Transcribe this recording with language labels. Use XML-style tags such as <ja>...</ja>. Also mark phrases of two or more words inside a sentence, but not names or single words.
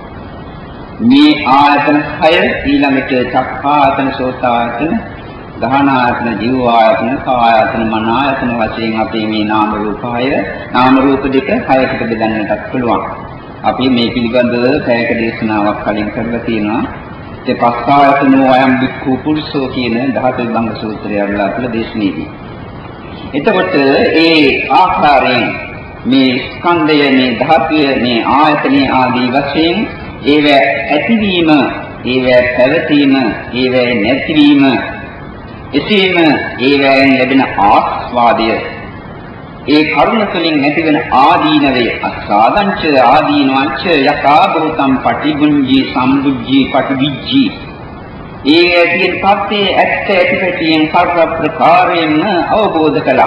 <si>මේ ආයතන 6 ඊළඟට</si> <pi>චක්ඛායතන සෝතායතන ගහනායතන ජීවායතන කායායතන මනායතන</pi> <si>වශයෙන් අපි මේ නාම රූප 6 නාම රූප දෙක 6කට බෙදන්නටත් පුළුවන්. අපි මේ පිළිබඳව පැයක දේශනාවක් කලින් කරලා තියෙනවා. ඒ</si> <pi>පස්සායතනෝ අයම් වික්ඛු පුරුෂෝ</pi> <si>කියන ධාතු විභංග සූත්‍රය අරලා අපල දේශනේදී. එතකොට ඒ ආකාරයෙන් මේ ස්කන්ධය මේ ධාතුය මේ ආයතනයේ ආදී වශයෙන් ඒව ඇතිවීම ඒව පැවතීම ඒව නැතිවීම එසේම ඒවෙන් ලැබෙන ආස්වාදය ඒ කරුණ තුළින් නැතිවෙන ආදීනවේ</si> <pi>අසාදංච ආදීනවංච යථා භූතං පටිබුඤ්ජි සම්බුද්ධි පටිවිජ්ජි</pi> <si>ඒ ඇතින් පත්තේ ඇත්ත ඇතිපැටියෙන් සර්ව ප්‍රකාරයෙන්ම අවබෝධ කළා.</si>